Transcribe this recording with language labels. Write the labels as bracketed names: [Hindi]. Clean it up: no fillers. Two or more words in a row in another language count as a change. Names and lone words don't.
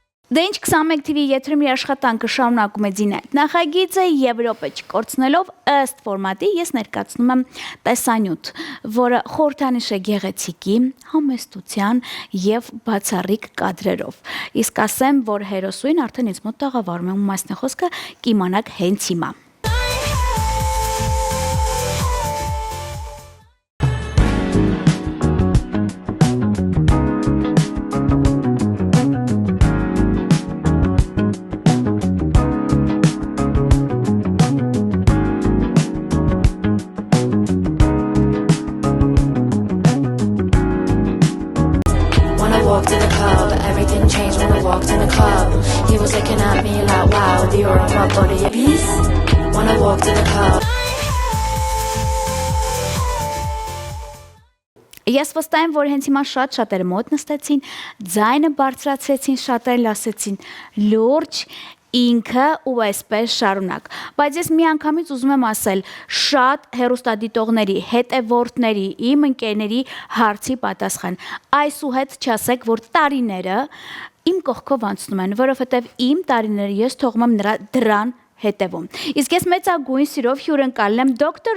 [Armenian] Դե ինչ 21 TV եթերում իր աշխատանքը շարունակում է Ձինայդ նախագիծը Եվրոպա չկորցնելով ըստ ֆորմատի ես ներկայացնում եմ տեսանյութ, որը խորհրդանիշ է գեղեցիկի, համեստության եւ բացառիկ կադրերով։ Իսկ ասեմ, որ հերոսուին արդեն ինձ մոտ տաղավարում է ու մասն է խոսքը կիմանաք հենց հիմա։ [English] Walked in the club, everything changed when I walked in the club. He was looking at me like, wow, the aura on my body, peace. When I walked in the club. [Armenian] Ես վստահ եմ, որ հենց հիմա շատերը մոտ նստեցին, ձայնը բարձրացրեցին, շատերը լսեցին լուրջ ինքը ու այսպես շարունակ։ Բայց ես միանգամից ուզում եմ ասել շատ հեռուստադիտողների, հետևորդների, իմ ընկերների հարցի պատասխան։ Այսուհետ չասեք, որ տարիները իմ կողքով անցնում են, որովհետև իմ տարիները ես թողում եմ դրան հետևում։ Իսկ ես մեծագույն սիրով հյուրընկալել եմ Dr.